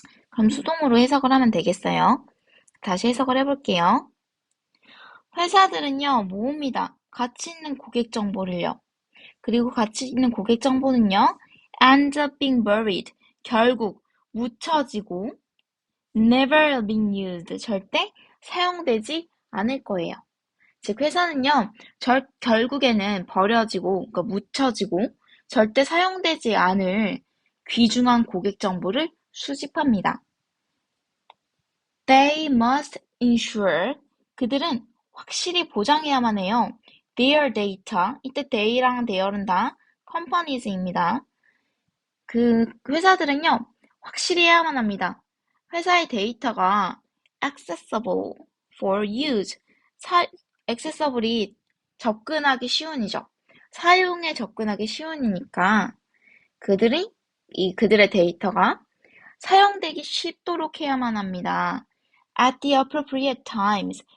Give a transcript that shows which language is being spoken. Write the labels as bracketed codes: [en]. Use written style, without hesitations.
[ko] 그럼 수동으로 해석을 하면 되겠어요. 다시 해석을 해볼게요. 회사들은요, 모읍니다. 가치 있는 고객 정보를요. 그리고 같이 있는 고객 정보는요. [en] ends up being buried. [ko] 결국 묻혀지고 [en] never being used. [ko] 절대 사용되지 않을 거예요. 즉 회사는요. 결국에는 버려지고 그러니까 묻혀지고 절대 사용되지 않을 귀중한 고객 정보를 수집합니다. [en] They must ensure. [ko] 그들은 확실히 보장해야만 해요. [en] Their data. [ko] 이때 they랑 their은 다 companies입니다. 그 회사들은요. 확실히 해야만 합니다. 회사의 데이터가 [en] accessible for use. [ko] accessible이 접근하기 쉬운이죠. 사용에 접근하기 쉬운이니까 그들의 데이터가 사용되기 쉽도록 해야만 합니다. [en] At the appropriate times.